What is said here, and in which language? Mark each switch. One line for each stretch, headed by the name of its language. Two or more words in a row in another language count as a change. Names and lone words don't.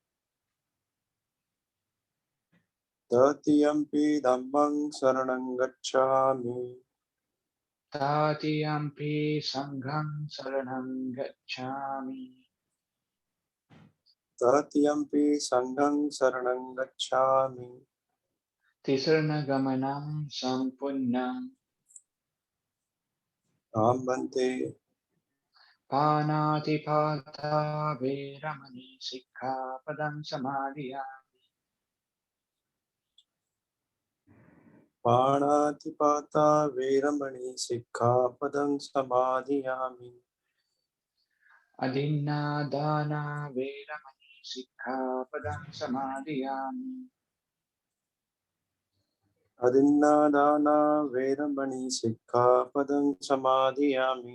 Pali: तृतीयंपि धम्मं शरणं गच्छामि. तृतीयंपि संघं शरणं गच्छामि तृतीयंपि संघं शरणं गच्छामि. तिसरणगमनं सम्पूर्णम् अहं भन्ते पानातिपाता वेरमणि सिक्खापदं समादियामि पाणातिपाता वेरमणि सिक्खापदं समाधियामि. अदिन्नादाना वेरमणि सिक्खापदं समादियामि अदिन्नादाना वेरमणि सिक्खापदं समाधियामि.